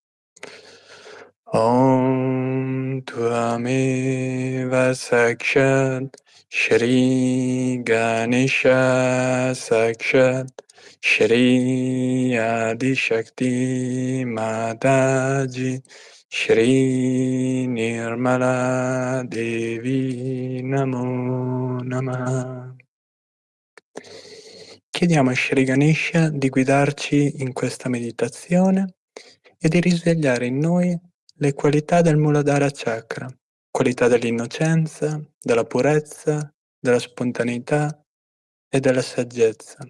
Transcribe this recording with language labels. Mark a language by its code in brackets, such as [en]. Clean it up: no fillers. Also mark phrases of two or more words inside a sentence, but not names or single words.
[sa] ॐ त्वमेव साक्षात् श्री गणेश साक्षात् श्री आदि शक्ति माताजी श्री निर्मला देवी नमो नमः. [it] Chiediamo a Shri Ganesha di guidarci in questa meditazione e di risvegliare in noi le qualità del Muladhara Chakra, qualità dell'innocenza, della purezza, della spontaneità e della saggezza.